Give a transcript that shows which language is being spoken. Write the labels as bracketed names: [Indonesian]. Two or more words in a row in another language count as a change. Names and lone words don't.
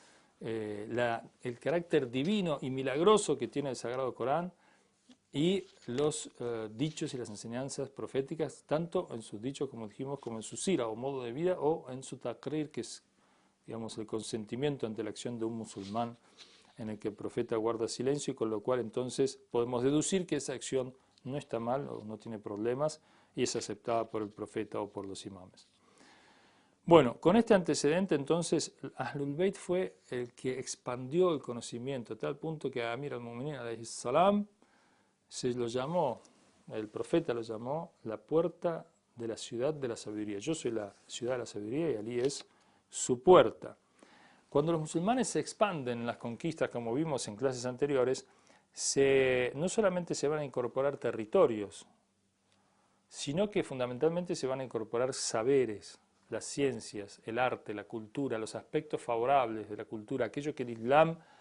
[Spanish] el carácter divino y milagroso que tiene el Sagrado Corán, y los dichos y las enseñanzas proféticas, tanto en sus dichos, como dijimos, como en su sira o modo de vida, o en su taqrir, que es, digamos, el consentimiento ante la acción de un musulmán, en el que el profeta guarda silencio, y con lo cual entonces podemos deducir que esa acción no está mal o no tiene problemas y es aceptada por el profeta o por los imames. Bueno, con este antecedente entonces [Arabic] أهل البيت [Spanish] fue el que expandió el conocimiento a tal punto que a [Arabic] أمير المؤمنين عليه السلام [Spanish] se lo llamó, el profeta lo llamó la puerta de la ciudad de la sabiduría. Yo soy la ciudad de la sabiduría y Ali es su puerta. Cuando los musulmanes se expanden en las conquistas, como vimos en clases anteriores, no solamente se van a incorporar territorios, sino que fundamentalmente se van a incorporar saberes, las ciencias, el arte, la cultura, los aspectos favorables de la cultura, aquello que el Islam